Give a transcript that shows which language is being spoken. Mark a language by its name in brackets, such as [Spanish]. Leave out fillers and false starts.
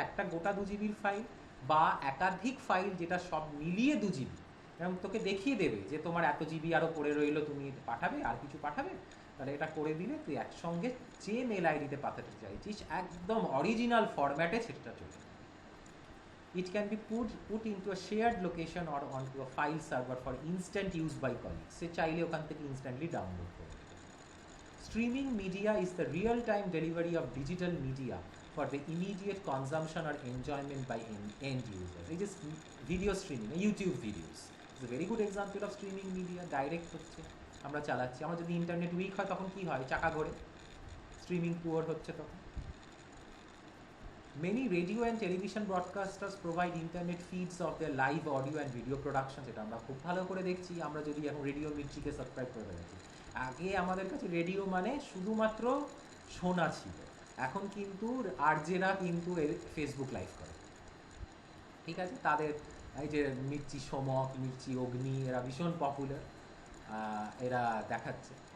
[Bangla] একটা গোটা 2 জিবির ফাইল বা একাধিক ফাইল যেটা সব মিলিয়ে 2 জিবি, এবং তোকে দেখিয়ে দেবে যে তোমার এত জিবি আরও পড়ে রইলো, তুমি পাঠাবে, আর কিছু পাঠাবে, তাহলে এটা করে দিলে তুই একসঙ্গে যে মেল আইডিতে পাঠাতে চাইছিস একদম অরিজিনাল ফরম্যাটে সেটা চলে। [English] It can be put into a shared location or onto a file server for instant use by colleagues. [Bangla] সে চাইলে ওখান থেকে ইনস্ট্যান্টলি ডাউনলোড করে দেবে। [English] Streaming media is the real-time delivery of digital media for the immediate consumption or enjoyment by end users. এই যে video streaming, YouTube videos is a very good example of streaming media. [Bangla] Direct হচ্ছে, আমরা চালাচ্ছি, আমার যদি internet week হয় তখন কি হয়, চাকা ঘোরে, স্ট্রিমিং পুয়ার হচ্ছে তখন। [English] Many radio and television broadcasters provide internet feeds of their live audio and video productions. [Bangla] এটা আমরা খুব ভালো করে দেখছি, আমরা যদি এখন রেডিও মির্চিকে সাবস্ক্রাইব করে ফেলেছি। আগে আমাদের কাছে রেডিও মানে শুধুমাত্র শোনা ছিল, এখন কিন্তু আরজেরা কিন্তু ফেসবুক লাইভ করে, ঠিক আছে? তাদের এই যে মির্চি সমক, মির্চি অগ্নি, এরা ভীষণ পপুলার, এরা দেখাচ্ছে।